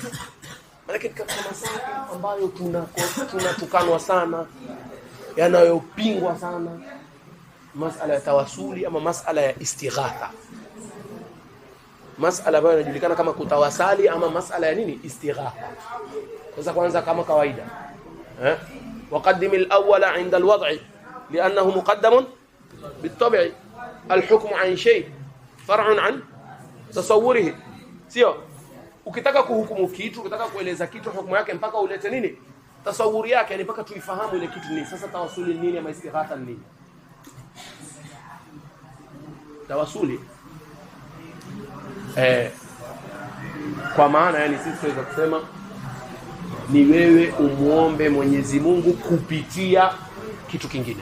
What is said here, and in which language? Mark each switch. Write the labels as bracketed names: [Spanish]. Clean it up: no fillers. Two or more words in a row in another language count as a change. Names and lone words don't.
[Swahili] Lakini katika masaili ambayo tunatukanwa sana, yanayopingwa sana, masala ya tawasuli ama masala ya istighatha, masala ambayo inajulikana kama kutawasali ama masala ya nini, istighatha. Kwanza kama kawaida [Arabic] وقدم الأول عند الوضع لأنه مقدم بالطبع. الحكم عن شيء فرع عن تصوره. [Swahili] Sio ukitaka kuhukumu kitu, ukitaka kueleza kitu hukumu yake mpaka ulete nini, tasawuri yake, yani mpaka tuifahamu ile kitu nini. Sasa tawasuli nini ama istighatha nini? Tawasuli kwa maana yani sisi tunaweza kusema ni wewe umuombe Mwenyezi Mungu kupitia kitu kingine.